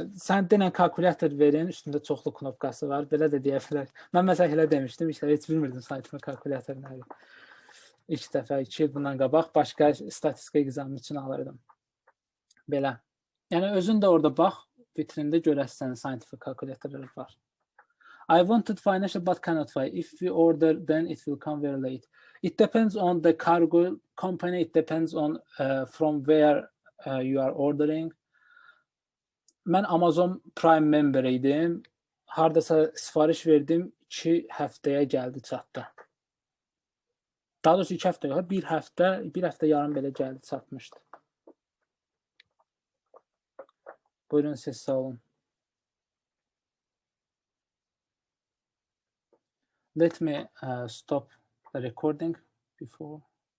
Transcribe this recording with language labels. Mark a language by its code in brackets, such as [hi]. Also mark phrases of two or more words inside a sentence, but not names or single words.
[az] Sən denən kalkulator verin, üstündə çoxlu knopkası var. Belə də deyə bilər. Mən məsələn elə demişdim, heç bilmirdim scientific kalkulator nədir. İlk dəfə 2 il bundan qabaq başqa statistika examı üçün alırdım. Belə. Yəni özün də orada bax, vitrində görəsən [en] scientific calculatorlar [az] var. [en] I wanted financial but cannot buy. If we order, then it will come very late. It depends on the cargo company. It depends on from where you are ordering. [az] Mən Amazon Prime member idim. Hardasa sifariş verdim, 2 həftəyə gəldi, çatdı. Daha doğrusu 2 həftə yox, bir həftə yarım belə gəldi, çatmışdı. Buyurun, siz sağ olun. [en] Let me stop the recording before.